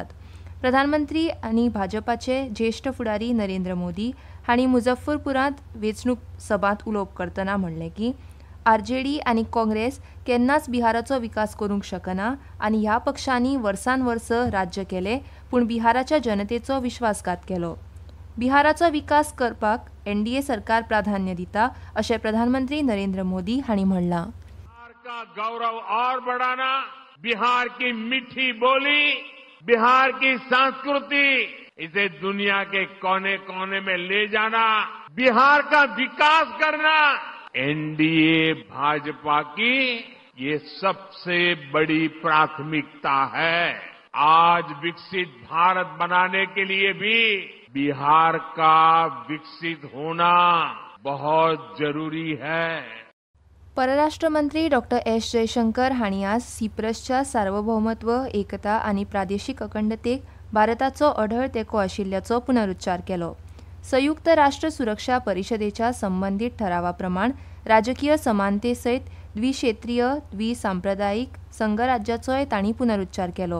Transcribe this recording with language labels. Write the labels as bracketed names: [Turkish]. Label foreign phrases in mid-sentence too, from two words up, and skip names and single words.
[Konkani] प्रधानमंत्री आनी भाजपाचे ज्येश्ठ फुडारी नरेंद्र मोदी हांणी मुझफ्फरपुरांत वेंचणूक सभांत उलोवप करतना म्हणलें की आरजेडी आनी काँग्रेस केन्नाच बिहाराचो विकास करूंक शकना आनी ह्या पक्षांनी वर्सान वर्स राज्य केलें पूण बिहाराच्या जनतेचो विश्वासघात केलो. बिहाराचो विकास करपाक एनडीए सरकार प्राधान्य दिता अशें प्रधानमंत्री नरेंद्र मोदी हांणी म्हणलां. [Hindi] बिहार का गौरव और बढ़ाना, बिहार की मीठी बोली, बिहार की संस्कृति, इसे दुनिया के कोने कोने में ले जाना, बिहार का विकास करना एनडीए भाजपा की ये सबसे बड़ी प्राथमिकता है. आज विकसित भारत बनाने के लिए भी बिहार का विकसित होना बहुत जरूरी है. [Konkani] परराष्ट्र मंत्री डॉ. एस. जयशंकर हांणी आज सिप्रसच्या सार्वभौमत्व, एकता आनी प्रादेशीक अखंडतेक भारताचो अढळ तेंको आशिल्ल्याचो पुनरुच्चार केलो. संयुक्त राष्ट्र सुरक्षा परिशदेच्या संबंधीत ठरावा प्रमाण राजकीय समानते सयत द्विक्षेत्रीय, द्विसांप्रदायिक संघराज्याचोय तांणी पुनरुच्चार केलो.